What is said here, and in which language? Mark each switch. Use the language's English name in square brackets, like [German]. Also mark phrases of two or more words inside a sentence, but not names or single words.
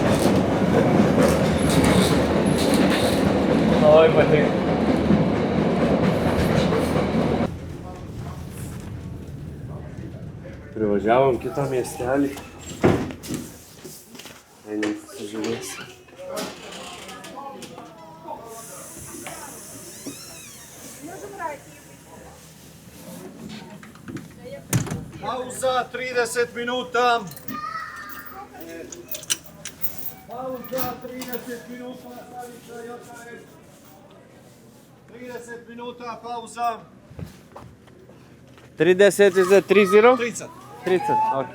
[Lithuanian] Labai patinka. Privažiavom kitą miestelį. Einam pasižiūrėsim. [Croatian] Pauza 30 minuta. Pauza 30 minuta. 30 minuta pauza. [English] 30 is it 30? 30. 30, okay.